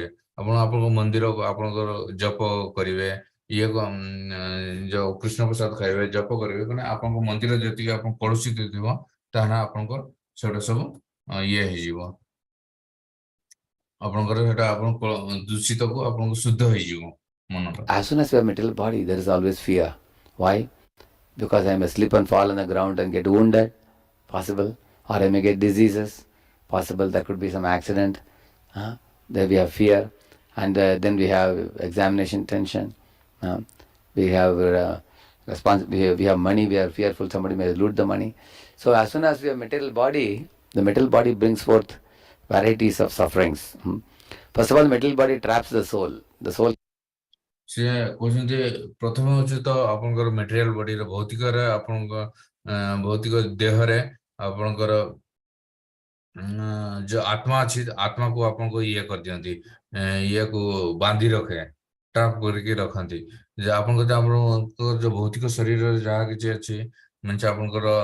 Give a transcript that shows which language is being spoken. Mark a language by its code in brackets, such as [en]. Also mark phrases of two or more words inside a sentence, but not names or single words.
[or] ଆପଣଙ୍କ ମନ୍ଦିର ଆପଣଙ୍କର ଜପ କରିବେ, ଯୋଉ କୃଷ୍ଣ ପ୍ରସାଦ ଖାଇବେ, ଜପ କରିବେ, ମାନେ ଆପଣଙ୍କ ମନ୍ଦିର ଯେତିକି ଆପଣ କଳୁଷିତ ଥିବ, ତାହା ଆପଣଙ୍କର ସେଟା ସବୁ ଇଏ ହେଇଯିବ। ଆପଣଙ୍କର ସେଟା ଆପଣ ଦୂଷିତକୁ ଆପଣଙ୍କୁ ଶୁଦ୍ଧ ହେଇଯିବ ମନଟା। [en] as soon as we have material body, there is always fear. Why? Because I may slip and fall on the ground and get wounded, possible, or I may get diseases, possible. There could be some accident. There we have fear, and then we have examination tension. We have we have money. We are fearful somebody may loot the money. So as soon as we have material body, The material body brings forth varieties of sufferings. First of all, material body traps the soul. The soul [or] ସେ କହୁଛନ୍ତି ପ୍ରଥମେ ହଉଛି ତ ଆପଣଙ୍କର [en] material body [or] ଭୌତିକରେ ଆପଣଙ୍କ ଭୌତିକ ଦେହରେ ଆପଣଙ୍କର ଯୋଉ ଆତ୍ମା ଅଛି ଆତ୍ମାକୁ ଆପଣଙ୍କୁ ଇଏ କରିଦିଅନ୍ତି ଇଏକୁ ବାନ୍ଧି ରଖେ ଟ୍ରାପ୍ କରିକି ରଖନ୍ତି ଯେ ଆପଣଙ୍କ ଯଦି ଆପଣଙ୍କ ଯୋଉ ଭୌତିକ ଶରୀରରେ ଯାହା କିଛି ଅଛି ମାନେ ଆପଣଙ୍କର